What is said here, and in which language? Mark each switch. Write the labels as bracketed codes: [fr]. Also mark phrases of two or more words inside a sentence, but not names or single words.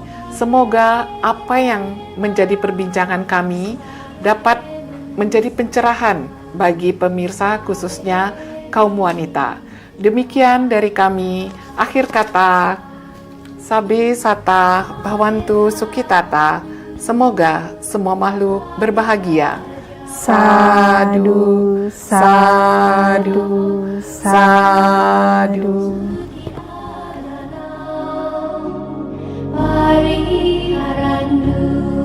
[id] Semoga apa yang menjadi perbincangan kami dapat menjadi pencerahan bagi pemirsa, khususnya kaum wanita. Demikian dari kami, akhir kata, [pi] Sabe Sata Bhavantu Sukhitata. [id] Semoga semua makhluk berbahagia. [pi] Sadu, sadu, sadu. Pariharandu